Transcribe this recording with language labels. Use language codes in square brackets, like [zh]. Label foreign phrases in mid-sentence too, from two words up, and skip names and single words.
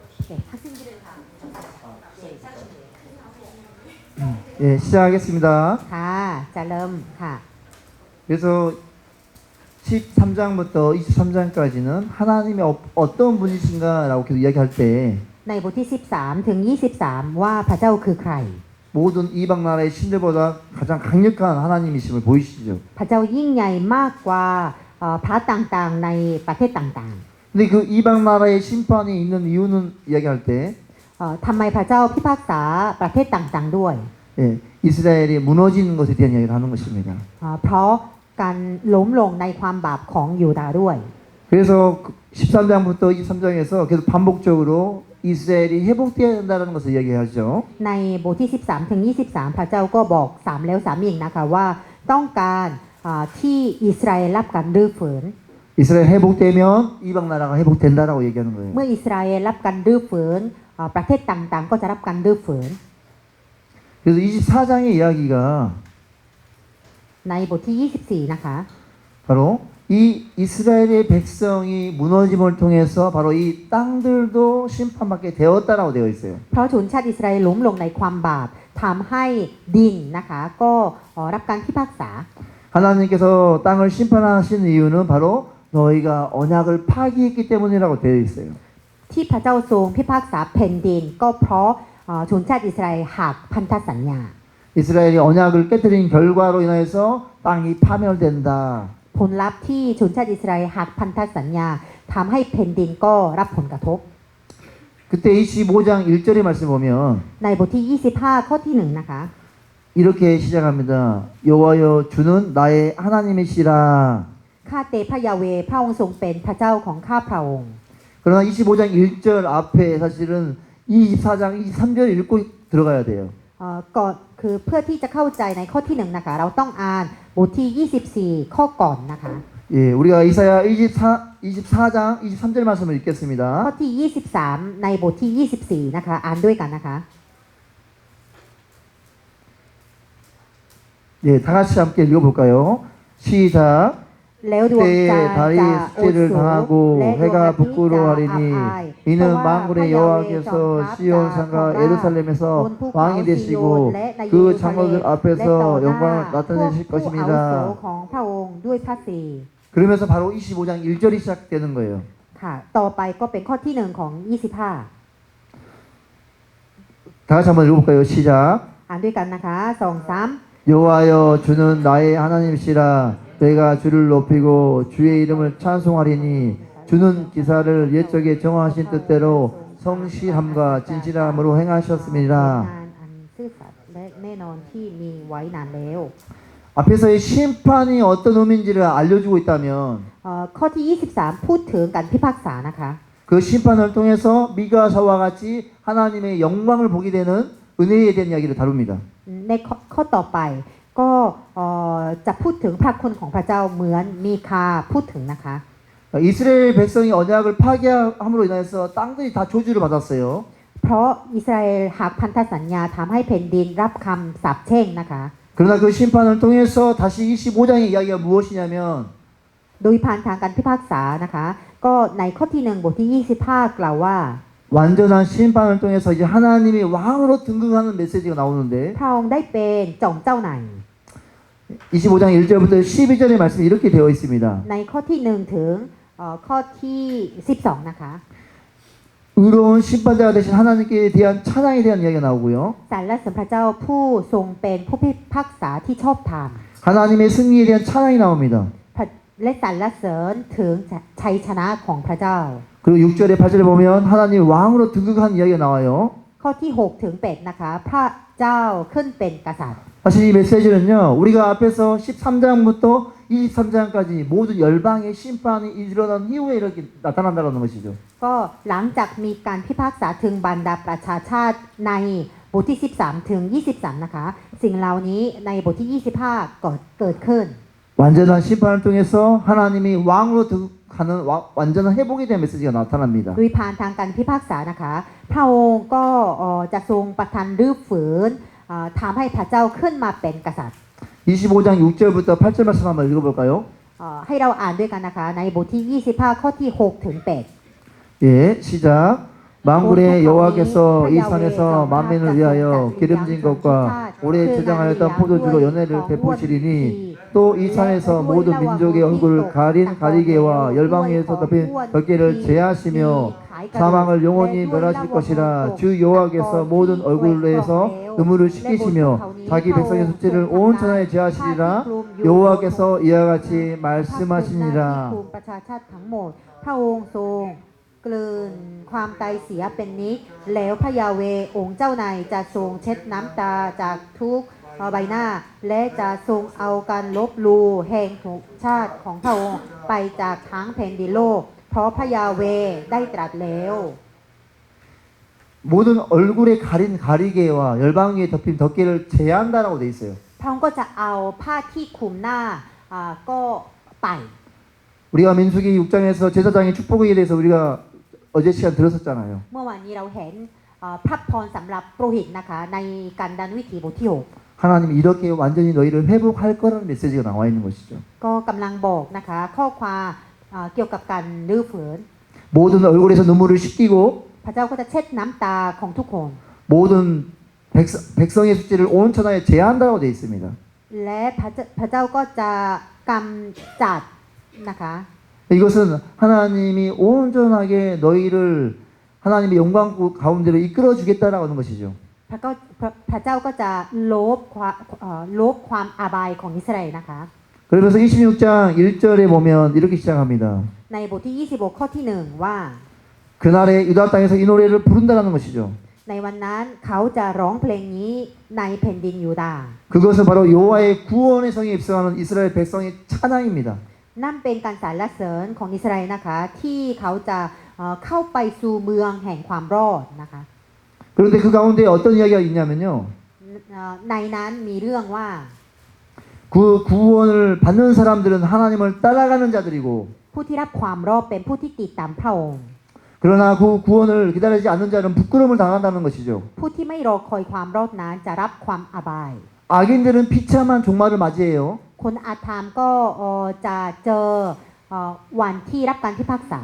[ko] 네, 학생들은 다 네, 예, 시작하겠습니다. [th] ค่ะจะเริ่มค่ะ [ko] 그래서 13장부터 23장까지는 하나님이 어떤 분이신가라고 계속 이야기할 때 [th] ในบทที่13ถึง23ว่าพระเจ้าคือใคร [ko] 모든 이방 나라의 신들보다 가장 강력한 하나님이심을 보이시죠. [th] พระเจ้ายิ่งใหญ่มากกว่าพระต่างๆในประเทศต่าง [ko] 근데 그 이방 나라의 심판이 있는 이유는 이야기할 때 [th] ๆทำไมพระเจ้าพิพากษาประเทศต่างๆด้วย [ko] 예, 이스라엘이 무너지는 것에 대한 이야기를 하는 것입니다. [th] เพราะการล้มลงในความบาปของยูดาห์ด้วย [ko] 그래서 13장부터 23장에서 계속 반복적으로 이스라엘이 회복되어야 한다는 것을 이야기하죠. [th] ในบทที่13ถึง23พระเจ้าก็บอก3แล้ว3อีกนะคะว่าต้องการที่อิสราเอลรับการรื้อฟื้น [ko] 이스라엘 회복되면 이방 나라가 회복된다라고 얘기하는 거예요. [th] เมื่ออิสราเอลรับการรื้อฟื้นประเทศต่างๆก็จะรับการรื้อฟื้น [ko] 그래서 24장의 이야기가 [th] ในบทที่24นะคะ [ko] 바로 이 이스라엘의 백성이 무너짐을 통해서 바로 이 땅들도 심판받게 되었다라고 되어 있어요. [th] เพราะชนชาติอิสราเอลล้มลงในความบาปทำให้ดินนะคะก็รับการพิพากษา [ko] 하나님께서 땅을 심판하신 이유는 바로 너희가 언약을 파기했기 때문이라고 되어 있어요. [th] ที่พระเจ้าทรงพิพากษาแผ่นดินก็เพราะชนชาติอิสราเอลหักพันธสัญญา [ko] 이스라엘이 언약을 깨뜨린 결과로 인해서 땅이 파멸된다. [th] ผลลัพธ์ที่ชนชาติอิสราเอลหักพันธสัญญาทำให้แผ่นดินก็รับผลกระทบ [ko] 그때 25장 1절의 말씀 보면 [th] ในบทที่25ข้อที่1นะคะ [ko] 이렇게 시작합니다. 여호와여 주는 나의 하나님이시라. [th] ข้าแต่พระยาเวห์พระองค์ทรงเป็นพระเจ้าของข้าพระองค์ [ko] 그러나 25장 1절 앞에 사실은 24장 23절 읽고 들어가야 돼요. [th] ก่อนคือเพื่อที่จะเข้าใจในข้อที่1นะคะเราต้องอ่านบทที่24ข้อก่อนนะคะ [ko] 예, 우리가 이사야 24장 23절 말씀을 [th] ข้อ [ko] 읽겠습니다. [th] ที่23ในบทที่24นะคะอ่านด้วยกันนะคะ [ko] 예, 다 같이 함께 읽어볼까요? 시작. [th] แล้วดวง [ko] 때에 [th] จันทร์ [ko] 달이 [th] จะอด [ko] 숙제를 [th] สู [ko] 당하고 [th] และดวงอา [ko] 해가 [th] ทิตย์จะอับ [ko] 부끄러워하리니 [th] อาย [ko] 이는 [th] เพราะว่าพระ [ko] 만군의 [th] ยาเวห์ทรง [ko] 여호와께서 [th] ทัพ [ko] 시온 [th] จากของ [ko] 산과 [th] ราช [ko] 예루살렘에서 [th] บนภูเขา [ko] 왕이 [th] ซิโยน [ko] 되시고 [th] และในเย [ko] 그 [th] รูซาเล็ม [ko] 장로들 [th] และต่อ [ko] 앞에서 [th] หน้า [ko] 영광을 [th] พวก [ko] 나타내실 [th] ผู้อาวุโส [ko] 것입니다. [th] ของพระองค์ด้วยพระสิริ [ko] 그러면서 바로 25장 1절이 시작되는 거예요. [th] ค่ะต่อไปก็เป็นข้อที่1ของ25 [ko] 다 같이 한번 읽어볼까요? 시작. [th] อ่านด้วยกันนะคะ2 3 [ko] 여호와여 주는 나의 하나님이시라. 내가 주를 높이고 주의 이름을 찬송하리니 주는 기사를 옛적에 정하신 뜻대로 성실함과 진실함으로 [th] งาน [ko] 행하셨습니다. [th] อันซื่อสัตย์และแน่นอนที่มีไว้นานแล้ว [ko] 앞에서의 심판이 어떤 의미인지를 알려주고 있다면 [th] ข้อที่23พูดถึงการพิพากษานะคะ [ko] 그 심판을 통해서 미가사와 같이 하나님의 영광을 보게 되는 은혜에 대한 이야기를 다룹니다. [th] ในข้อต่อไปก็จะพูดถึงพระคุณของพระเจ้าเหมือนมีคาพูดถึงนะคะ [ko] 이스라엘 백성이 언약을 파괴함으로 인해서 땅들이 다 저주를 받았어요. [th] เพราะอิสราเอลหักพันธสัญญาทำให้แผ่นดินรับคำสาปแช่งนะคะ [ko] 그러나 그 심판을 통해서 다시 25장의 이야기가 무엇이냐면 [th] โดยผ่านทางการพิพากษานะคะก็ในข้อที่1บทที่25กล่าวว่า [ko] 완전한 심판을 통해서 이제 하나님이 왕으로 등극하는 메시지가 나오는데 [th] พระองค์ได้เป็นจอมเจ้านาย [ko] 25장 1절부터 12절의 말씀이 이렇게 되어 있습니다. [th] ในข้อที่1ถึงข้อที่12นะคะ [ko] 의로운 심판자가 되신 하나님께 대한 찬양에 대한 이야기가 나오고요. [th] สรรเสริญพระเจ้าผู้ทรงเป็นผู้พิพากษาที่ชอบธรรม [ko] 하나님의 승리에 대한 찬양이 나옵니다. [th] และสรรเสริญถึงชัยชนะของพระเจ้า [ko] 그리고 6절에 8절에 보면 하나님 왕으로 등극한 이야기가 나와요. [th] ข้อที่6ถึง8นะคะพระเจ้าขึ้นเป็นกษัตริย์ [ko] 사실 이 메시지는요. 우리가 앞에서 13장부터 23장까지 모든 열방의 심판이 일어난 이후에 이렇게 나타난다는 것이죠. [th] ก็หลังจากมีการพิพากษาถึงบรรดาประชาชาติในบทที่13ถึง23นะคะสิ่งเหล่านี้ในบทที่25ก็เกิดขึ้น [ko] 완전한 심판을 통해서 하나님이 왕으로 등극하는 완전한 회복에 대한 메시지가 나타납니다. [th] โดยผ่านทางการพิพากษานะคะพระองค์ก็จะทรงประทานรื้อฟื้นทำให้พระเจ้าขึ้นมาเป็นกษัตริย์ [ko] 25장 6절부터 8절 말씀 한번 읽어볼까요? [th] ให้เราอ่านด้วยกันนะคะในบทที่25ข้อที่6ถึง8 [ko] 예, 시작. 만군의 여호와께서 이 [th] พระยาเว [ko] 산에서 [th] ทรง [ko] 만민을 [th] จะทรง [ko] 위하여 [th] จัดเลี้ยง [ko] 기름진 [th] ชนทุก [ko] 것과 [th] ชาติ [ko] 오래 [th] คือนาง [ko] 저장하였던 [th] เลี้ยง [ko] 포도주로 [th] ด้วย [ko] 연회를 [th] ของงวด [ko] 베푸시리니 [th] ดี [ko] 또 이 산에서 모든 민족의 얼굴을 가린 가리개와 열방에서 덮인 덮개를 제하시며 사망을 영원히 멸하실 것이라 주 여호와께서 모든 얼굴에서 눈물을 씻기시며 자기 백성의 숫지를 온 천하에 제하시리라 여호와께서 이와 같이 [th] พระคุณหน้าที่ [ko] 말씀하시니라 [th] คุมประชาชาติทั้งหมด พระองค์ทรงกลืนความตายเสียเป็นนิจแล้วพระยาเวองค์เจ้านายจะทรงเช็ดน้ำตาจากทุกใบหน้า และจะทรงเอาการลบลูแห่งทุกชาติของพระองค์ไปจากทั้งแผ่นดินโลก เพราะพระยาเวได้ตรัสแล้ว [ko] 모든 얼굴에 가린 가리개와 열방에 덮인 덮개를 제한다라고 돼 있어요. [th] พระองค์ก็จะเอาผ้าที่คลุมหน้าก็ไป [ko] 우리가 민수기 6장에서 제사장의 축복에 대해서 우리가 어제 시간 들었었잖아요. [th] เมื่อวานนี้เราเห็นพระพรสำหรับโปรหิตนะคะในการดันวิถีบทที่ [ko] 하나님 이렇게 완전히 너희를 회복할 거라는 메시지가 나와 있는 것이죠. [th] 6 ก็กำลังบอกนะคะข้อความเกี่ยวกับการรื้อฝืน [ko] 모든 얼굴에서 눈물을 씻기고 [th] พระเจ้าก็จะเช็ดน้ำตาของทุกคน [ko] 모든 백성의 숫지를 온 천하에 제한다고 되어 있습니다. [th] และพระเจ้าก็จะกำจัดนะคะ [ko] 이것은 하나님이 온전하게 너희를 하나님의 영광 가운데로 이끌어 주겠다라고 하는 것이죠. [th] พระเจ้าก็จะลบความอาบายของอิสราเอลนะคะ [ko] 그러면서 26장 1절에 보면 이렇게 시작합니다. [th] ในบทที่ 26 ข้อที่ 1 ว่า [ko] 그날에 유다 땅에서 이 노래를 부른다라는 것이죠. [th] ในวันนั้นเขาจะร้องเพลงนี้ในแผ่นดินยูดาห์ [ko] 그것은 바로 여호와의 구원의 성에 입성하는 이스라엘 백성의 찬양입니다. [th] นั่นเป็นการสรรเสริญของอิสราเอลนะคะที่เขาจะเข้าไปสู่เมืองแห่งความรอดนะคะ [ko] 그런데 그 가운데 어떤 이야기가 있냐면요. [th] ในนั้นมีเรื่องว่า [ko] 그 구원을 받는 사람들은 하나님을 따라가는 자들이고 [th] ผู้ที่รับความรอดเป็นผู้ที่ติดตามพระองค์ [ko] 그러나 그 구원을 기다리지 않는 자는 부끄러움을 당한다는 것이죠. [th] ผู้ที่ไม่รอคอยความรอดนั้นจะรับความอาบาย [ko] 악인들은 비참한 종말을 맞이해요. [th] คนอาธรรมก็จะเจอวันที่รับการพิพากษา